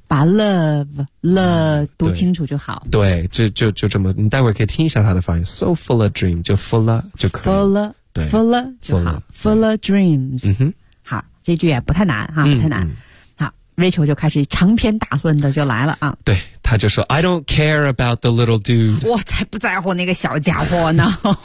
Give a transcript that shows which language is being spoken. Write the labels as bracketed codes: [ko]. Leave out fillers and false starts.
[zh] 把 love 读清楚就好。对, 对 就这么，你待会儿可以听一下他的发音。 [en] So full of dreams, [zh] 就 [en] full of, [zh] 就可以。 [en] Full of [zh] 就好。 [en] Full of dreams.、嗯、 [zh] 好，这句也不太难哈，不太难。嗯嗯Rachel 就开始长篇大论的就来了啊，对，他就说 [en] I don't care about the little dude， [zh] 我才不在乎那个小家伙呢。